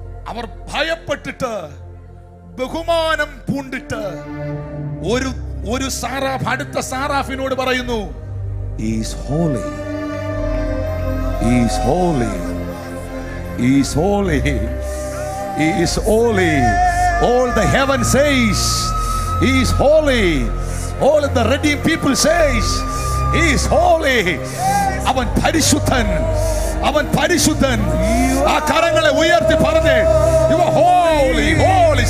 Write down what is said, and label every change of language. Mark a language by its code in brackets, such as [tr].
[ml] അവർ ഭയപ്പെട്ടിട്ട്, ബഹുമാനം പൂണ്ടിട്ട് ഒരു സാറാഫ് അടുത്ത സാറാഫിനോട് പറയുന്നു, [en] is holy, is holy, [ml] is holy, is holy. [en] All the heaven says he is holy. All the redeemed people says he is holy. [ml] അവൻ പരിശുദ്ധൻ, അവൻ പരിശുദ്ധൻ. ആ കരങ്ങളെ ഉയർത്തി പറഞ്ഞേ, [en] you are holy, holy.